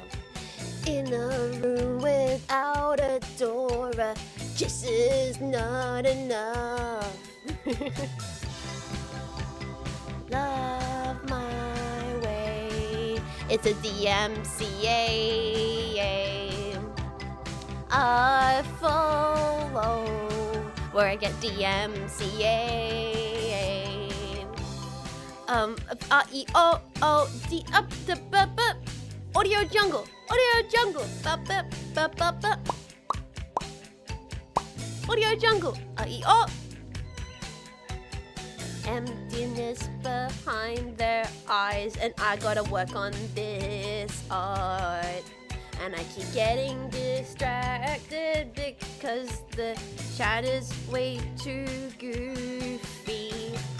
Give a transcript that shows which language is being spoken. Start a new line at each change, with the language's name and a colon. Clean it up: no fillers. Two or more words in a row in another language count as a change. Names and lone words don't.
English: In a room without a door, a kiss is not enough. Love my way. It's a DMCA. I follow where I get DMCA. R-E-O-O-D up the b-b. Audio jungle. Audio jungle. Ba-ba, ba-ba-ba. Audio jungle. R-E-O. Emptiness behind their eyes, and I gotta work on this art. And I keep getting distracted because the chat is way too goofy.